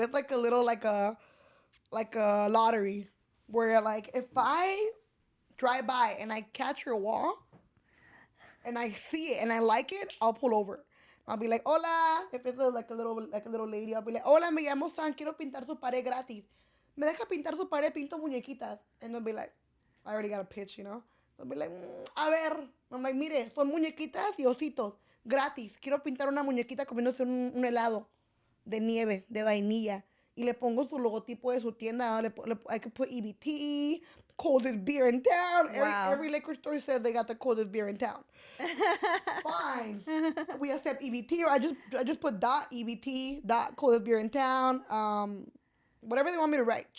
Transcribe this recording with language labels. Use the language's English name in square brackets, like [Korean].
[English] It's like a little like a lottery, where like if I drive by and I catch your wall, and I see it and I like it, I'll pull over. I'll be like, hola. If it's like a little lady, I'll be like, hola, [Spanish] me llamo San, quiero pintar su pared gratis. Me deja pintar su pared, pinto muñequitas. [English] And they'll be like, I already got a pitch, you know? They'll be like, [Spanish] a ver. [English] I'm like, [Spanish] mire, son muñequitas y ositos, gratis. Quiero pintar una muñequita comiéndose un helado de nieve, de vainilla. Y le pongo su logotipo de su tienda. [English] I could put EBT, coldest beer in town. Wow. Every liquor store says they got the coldest beer in town. Fine. We accept EBT, or I just put dot EBT, dot coldest beer in town. Whatever they want me to write.